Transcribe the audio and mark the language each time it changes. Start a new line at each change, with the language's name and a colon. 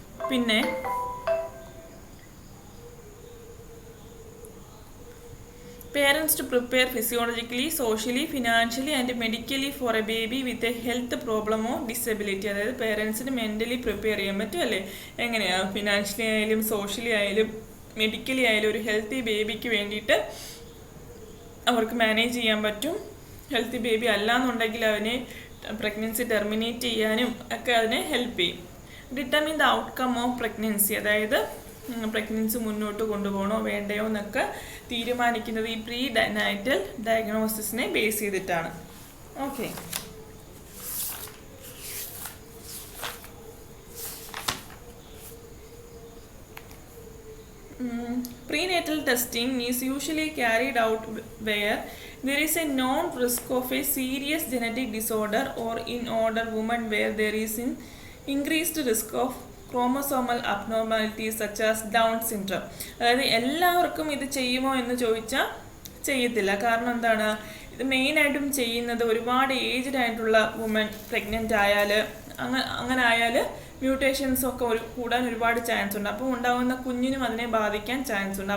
English: പിന്നെ parents to prepare physiologically, socially, financially and medically for a baby with a health problem or disability.
Malayalam: അതായത് പേരൻസിന് mentally prepare ചെയ്യാൻ പറ്റും അല്ലേ, എങ്ങനെയാണ്, financially ആയാലും സോഷ്യലി ആയാലും മെഡിക്കലി ആയാലും ഒരു ഹെൽത്തി ബേബിക്ക് വേണ്ടിയിട്ട് അവർക്ക് മാനേജ് ചെയ്യാൻ പറ്റും. ഹെൽത്തി ബേബി അല്ലാന്നുണ്ടെങ്കിൽ അവനെ പ്രഗ്നൻസി ടെർമിനേറ്റ് ചെയ്യാനും ഒക്കെ അതിനെ ഹെൽപ്പ് ചെയ്യും.
English: determine the outcome of pregnancy,
Malayalam: അതായത് പ്രഗ്നൻസി മുന്നോട്ട് കൊണ്ടുപോകണോ വേണ്ടയോ എന്നൊക്കെ തീരുമാനിക്കുന്നത് ഈ പ്രീനേറ്റൽ ഡയഗ്നോസിസിനെ ബേസ് ചെയ്തിട്ടാണ്.
English: Okay, prenatal testing is usually carried out where there is a known risk of a serious genetic disorder or in older women where there is an increased risk of chromosomal abnormalities such as Down syndrome.
Malayalam: അതായത് എല്ലാവർക്കും ഇത് ചെയ്യുമോ എന്ന് ചോദിച്ചാൽ ചെയ്യത്തില്ല. കാരണം എന്താണ്, ഇത് മെയിനായിട്ടും ചെയ്യുന്നത് ഒരുപാട് ഏജ്ഡ് ആയിട്ടുള്ള വുമൻ പ്രഗ്നൻ്റ് ആയാൽ അങ്ങനെ ആയാൽ മ്യൂട്ടേഷൻസ് ഒക്കെ കൂടാൻ ഒരുപാട് ചാൻസ് ഉണ്ട്. അപ്പോൾ ഉണ്ടാകുന്ന കുഞ്ഞിനും അതിനെ ബാധിക്കാൻ ചാൻസ് ഉണ്ട്.